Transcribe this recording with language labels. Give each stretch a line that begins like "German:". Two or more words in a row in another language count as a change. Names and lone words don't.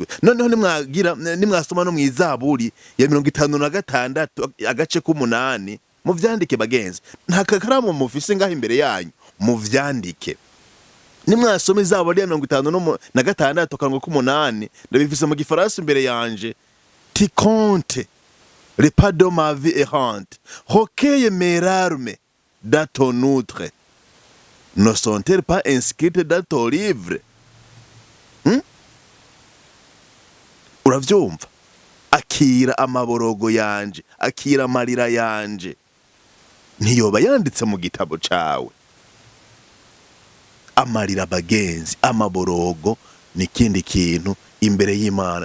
Rundi: Noneho nimwasoma no mw'Izaburi ya 56 agace k'8, muvyandike bagenzi. Nta kakaramu mufise ngaho imbere yanyu, muvyandike. Nimwasoma Izaburi ya 56 akarongo k'8, ndabifise mu Gifaransa imbere yanje.
French: Ti compte les pas de ma vie errante, recueille mes larmes dans ton outre, ne sont-elles pas inscrites dans ton livre?
Rundi: Uravyumva? Akira amaborogo yanje, akira amarira yanje, ntiyoba yanditse mu gitabo cawe? Amarira bagenzi, amaborogo ni kindi kintu imbere y'Imana.